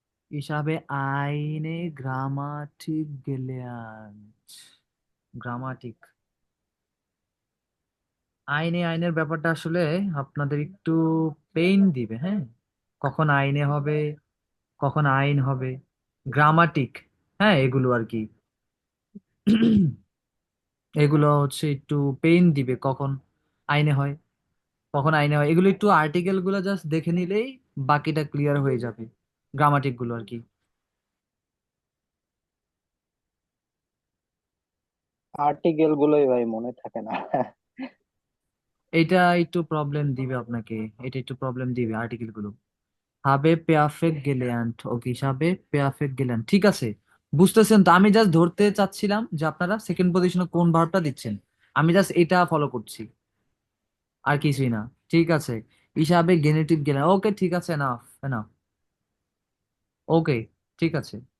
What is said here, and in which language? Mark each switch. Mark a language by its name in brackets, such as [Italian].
[German] Ich habe eine Grammatik gelernt। [Bangla] Grammatic, আইনে, আইনের ব্যাপারটা আসলে আপনাদের একটু পেইন দিবে, হ্যাঁ। কখন আইনে হবে, কখন আইন হবে, গ্রামাটিক, হ্যাঁ এগুলো আর কি। এগুলো হচ্ছে একটু পেইন দিবে, কখন আইনে হয়, কখন আইনে হয়, এগুলো একটু আর্টিকেল গুলো জাস্ট দেখে নিলেই বাকিটা ক্লিয়ার হয়ে যাবে, গ্রামাটিক গুলো আর কি। আর্টিকেল গুলোই ভাই মনে থাকে না। এটা একটু প্রবলেম দিবে আপনাকে, এটা একটু প্রবলেম দিবে আর্টিকেল গুলো। [German] habe perfekt gelernt, [Bangla] ওকে [German] habe perfekt gelernt, [Bangla] ঠিক আছে। বুঝতেছেন তো, আমি জাস্ট ধরতে চাচ্ছিলাম যে আপনারা সেকেন্ড পজিশনে কোন ভার্বটা দিচ্ছেন, আমি জাস্ট এটা ফলো করছি, আর কিছুই না। ঠিক আছে, হিসাবে গেনেটিভ গেলেন, ওকে ঠিক আছে, এনাফ এনাফ, ওকে ঠিক আছে।